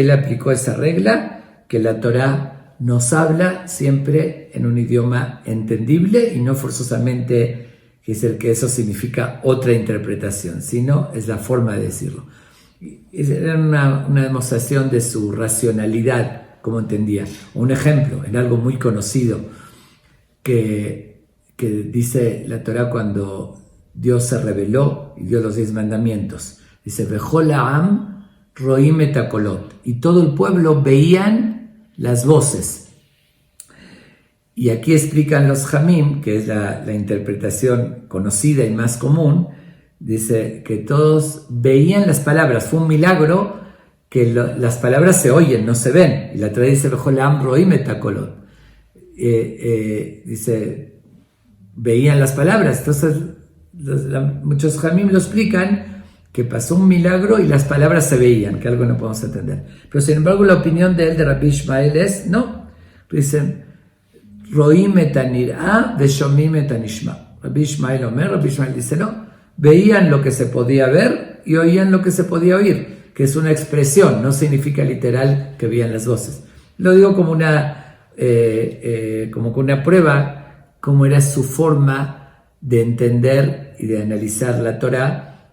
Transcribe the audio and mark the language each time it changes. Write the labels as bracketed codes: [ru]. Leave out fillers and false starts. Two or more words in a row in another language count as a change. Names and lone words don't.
[es] Él aplicó esa regla, que la Torá nos habla siempre en un idioma entendible y no forzosamente que eso significa otra interpretación, sino es la forma de decirlo. Era una demostración de su racionalidad, como entendía. Un ejemplo, en algo muy conocido, que dice la Torá cuando Dios se reveló y dio los 10 mandamientos. Dice, [he] וכל העם רואים את הקולות. [es] Y todo el pueblo veían las voces. Y aquí explican los Jamim, que es la interpretación conocida y más común, dice que todos veían las palabras. Fue un milagro que las palabras se oyen, no se ven. Y la Torá dice, dice, veían las palabras. Entonces, muchos jamim lo explican que pasó un milagro y las palabras se veían, que algo no podemos entender. Pero sin embargo, la opinión de él, de Rabbi Ishmael, es no. Dicen, [he] רואים את הנראה ושומעים את הנשמע. [es] Rabbi Ishmael Omer, Rabbi Ishmael dice no. Veían lo que se podía ver y oían lo que se podía oír, que es una expresión, no significa literal que veían las voces. Lo digo como una prueba, cómo era su forma de entender y de analizar la Torá.